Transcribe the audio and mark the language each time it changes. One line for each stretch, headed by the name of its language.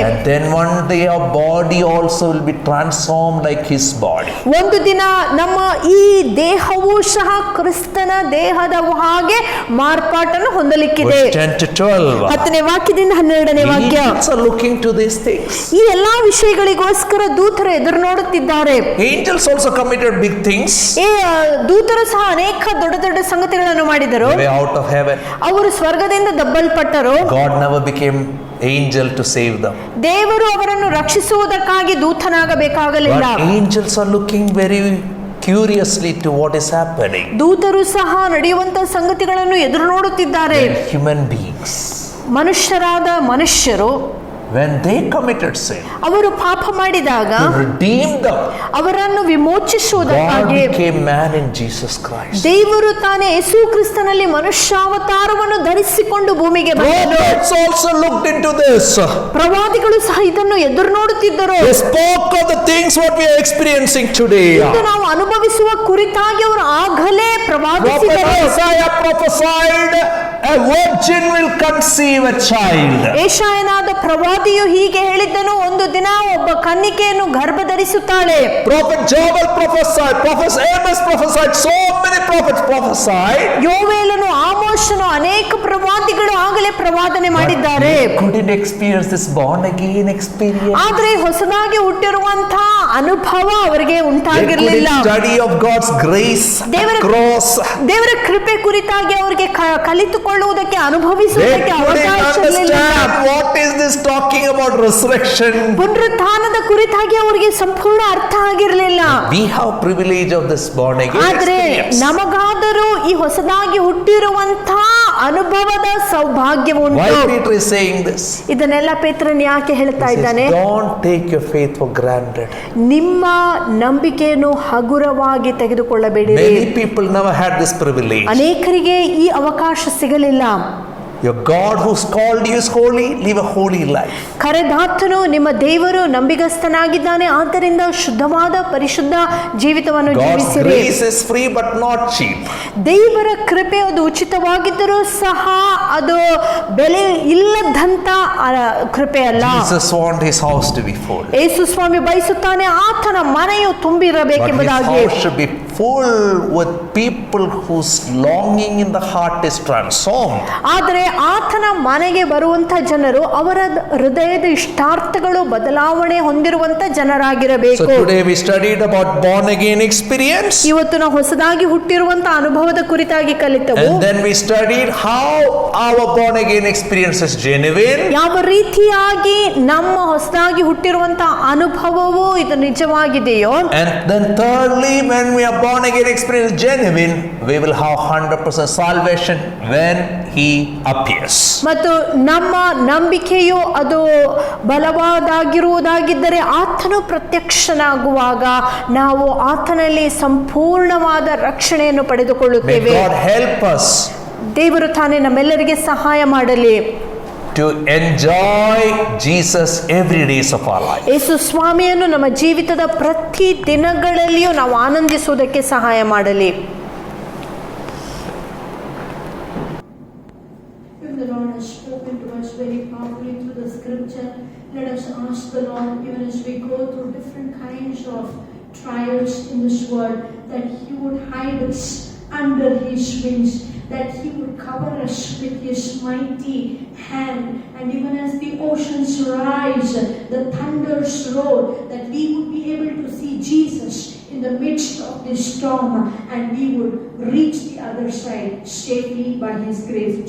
English: And then one day our body also will be transformed like his body.
Kannada: ಒಂದು ದಿನ ನಮ್ಮ ಈ ದೇಹವು ಸಹ ಕ್ರಿಸ್ತನ ದೇಹದ ಹಾಗೆ ಮಾರ್ಪಾಟನ್ನು ಹೊಂದಲಿಕ್ಕಿದೆ. 10ನೇ ವಾಕ್ಯದಿಂದ 12ನೇ ವಾಕ್ಯ.
English: Angels are looking to these things.
Kannada: ಈ ಎಲ್ಲಾ ವಿಷಯಗಳಿಗೋಸ್ಕರ ದೂತರು ಎದುರು ನೋಡುತ್ತಿದ್ದಾರೆ.
English: Angels also committed big things.
Kannada: ದೂತರು ಸಹ ಅನೇಕ ದೊಡ್ಡ ದೊಡ್ಡ ಸಂಗತಿಗಳನ್ನು ಮಾಡಿದರು.
English: They were out of heaven.
Kannada: ಅವರು ಸ್ವರ್ಗದಿಂದ ದಬ್ಬಲ್ಪಟ್ಟರು.
English: God never became angel to save them.
Kannada: ದೇವರು ಅವರನ್ನು ರಕ್ಷಿಸುವುದಕ್ಕಾಗಿ ದೂತನಾಗಬೇಕಾಗಲಿಲ್ಲ.
English: But angels are looking very curiously to what is happening.
Kannada: ದೂತರು ಸಹ ನಡೆಯುವಂತಹ ಸಂಗತಿಗಳನ್ನು ಎದುರು ನೋಡುತ್ತಿದ್ದಾರೆ.
English: Human beings.
Kannada: ಮನುಷ್ಯರಾದ ಮನುಷ್ಯರು
English: when they committed sin,
Kannada: ಅವರು ಪಾಪ ಮಾಡಿದಾಗ
English: to redeem them,
Kannada: ಅವರನ್ನು ವಿಮೋಚಿಸುವುದಕ್ಕಾಗಿ
English: God became man in Jesus Christ.
Kannada: ದೇವರು ತಾನೇ ಯೇಸು ಕ್ರಿಸ್ತನಲ್ಲಿ ಮನುಷ್ಯಾವತಾರವನ್ನು ಧರಿಸಿಕೊಂಡು ಭೂಮಿಗೆ ಬಂದನು.
English: Prophets also looked into this.
Kannada: ಪ್ರವಾದಿಗಳು ಸಹ ಇದನ್ನು ಎದುರು ನೋಡುತ್ತಿದ್ದರು.
English: They spoke of the things what we are experiencing today.
Kannada: ಇದು ನಾವು ಅನುಭವಿಸುವ ಕುರಿತಾಗಿ ಅವರು ಆಗಲೇ ಪ್ರವಾದಿಸಿದರು.
English: Isaiah prophesied a virgin will conceive a child.
Kannada: ಯೆಶಾಯನಾದ ಪ್ರವಾದಿಯು ಹೀಗೆ ಹೇಳಿದ್ದನು, ಒಂದು ದಿನ ಒಬ್ಬ ಕನ್ನಿಕೆಯನ್ನು ಗರ್ಭಧರಿಸುತ್ತಾಳೆ.
English: Prophet Joel prophesied, Prophet Amos prophesied, so many prophets prophesied.
Kannada: ಯೋವೇಲನು, ಆಮೋಷನು, ಅನೇಕ ಪ್ರವಾದಿಗಳು ಆಗಲೇ ಪ್ರವಾದನೆ ಮಾಡಿದ್ದಾರೆ.
English: Couldn't experience this born again experience.
Kannada: ಆದರೆ ಹೊಸದಾಗಿ ಹುಟ್ಟಿರುವಂತಹ ಅನುಭವ ಅವರಿಗೆ ಉಂಟಾಗಿರಲಿಲ್ಲ.
English: Study of God's grace across.
Kannada: ದೇವರ ಕೃಪೆ ಕುರಿತಾಗಿ ಅವರಿಗೆ ಕಲಿತುಕೊಳ್ಳುವುದಕ್ಕೆ ಅನುಭವಿಸುವುದಕ್ಕೆ ಅವಕಾಶ ಇರಲಿಲ್ಲ.
English: What is this talking about resurrection?
Kannada: ಪುನರುತ್ಥಾನದ ಕುರಿತಾಗಿ ಅವರಿಗೆ ಸಂಪೂರ್ಣ ಅರ್ಥ ಆಗಿರಲಿಲ್ಲ.
English: We have privilege of this born again
Kannada: ಆದರೆ
English: experience.
Kannada: ನಮಗಾದರೂ ಈ ಹೊಸದಾಗಿ ಹುಟ್ಟಿರುವಂತಹ ಅನುಭವದ ಸೌಭಾಗ್ಯ ಉಂಟು.
English: Why Peter is saying this?
Kannada: ಇದನ್ನೆಲ್ಲ ಪೇತ್ರನು ಯಾಕೆ ಹೇಳ್ತಾ ಇದ್ದಾನೆ?
English: Don't take your faith for granted.
Kannada: ನಿಮ್ಮ ನಂಬಿಕೆಯನ್ನು ಹಗುರವಾಗಿ ತೆಗೆದುಕೊಳ್ಳಬೇಡಿರಿ.
English: Many people never had this privilege.
Kannada: ಅನೇಕರಿಗೆ ಈ ಅವಕಾಶ ಸಿಗಲಿಲ್ಲ.
English: Your God who's called you is holy. Live a holy life.
Kannada: ಕರೆದಾತನು ನಿಮ್ಮ ದೇವರು ನಂಬಿಗಸ್ತನಾಗಿದ್ದಾನೆ, ಆದ್ದರಿಂದ ಶುದ್ಧವಾದ ಪರಿಶುದ್ಧ ಜೀವಿತವನ್ನು ಜೀವಿಸಿರಿ.
English: God's grace is free but not cheap.
Kannada: ದೇವರ ಕೃಪೆ ಅದು ಉಚಿತವಾಗಿದ್ದರೂ ಸಹ ಅದು ಬೆಲೆ ಇಲ್ಲದಂತ ಕೃಪೆ ಅಲ್ಲ.
English: Jesus wants his house to be full.
Kannada: ಯೇಸು ಸ್ವಾಮಿ ಬಯಸುತ್ತಾನೆ ಆತನ ಮನೆಯು ತುಂಬಿರಬೇಕೆಂಬುದಾಗಿ.
English: But his house should be full with people whose longing in the heart is transformed.
Kannada: ಆದರೆ ಆತನ ಮನೆಗೆ ಬರುವಂತ ಜನರು ಅವರ ಹೃದಯದ ಇಷ್ಟಾರ್ಥಗಳು ಬದಲಾವಣೆ ಹೊಂದಿರುವಂತ ಜನರಾಗಿರಬೇಕು.
English: So today we studied about born again experience.
Kannada: ಇವತ್ತು ನಾವು ಹೊಸದಾಗಿ ಹುಟ್ಟಿರುವಂತ ಅನುಭವದ ಕುರಿತಾಗಿ ಕಲಿತೆವು.
English: And then we studied how our born again experience is genuine.
Kannada: ಯಾವ ರೀತಿಯಾಗಿ ನಮ್ಮ ಹೊಸದಾಗಿ ಹುಟ್ಟಿರುವಂತ ಅನುಭವವು ಇದು ನಿಜವಾಗಿದೆಯೋ.
English: And then thirdly, when we are born again experience genuine, we will have 100% salvation when he appears.
Kannada: ಮತ್ತು ನಮ್ಮ ನಂಬಿಕೆಯು ಅದು ಬಲವಾದಾಗಿರುವುದಾಗಿದ್ದರೆ ಆತನು ಪ್ರತ್ಯಕ್ಷನಾಗುವಾಗ ನಾವು ಆತನಲ್ಲಿ ಸಂಪೂರ್ಣವಾದ ರಕ್ಷಣೆಯನ್ನು ಪಡೆದುಕೊಳ್ಳುತ್ತೇವೆ.
English: May God help us
Kannada: ದೇವರು ತಾನೇ ನಮ್ಮೆಲ್ಲರಿಗೆ ಸಹಾಯ ಮಾಡಲಿ.
English: to enjoy Jesus every days of our life.
Kannada: ಯೇಸು ಸ್ವಾಮಿಯನ್ನು ನಮ್ಮ ಜೀವಿತದ ಪ್ರತಿ ದಿನಗಳಲ್ಲಿಯೂ ನಾವು ಆನಂದಿಸುವುದಕ್ಕೆ ಸಹಾಯ ಮಾಡಲಿ.
English: If the Lord has spoken to us very powerfully through the scripture, let us ask the Lord, even as we go through different kinds of trials in this world, that He would hide us under His wings, that He would cover us with His mighty hand, and even as the oceans rise, the thunders roar, that we would be able to see Jesus in the midst of this storm, and we would reach the other side safely by His grace.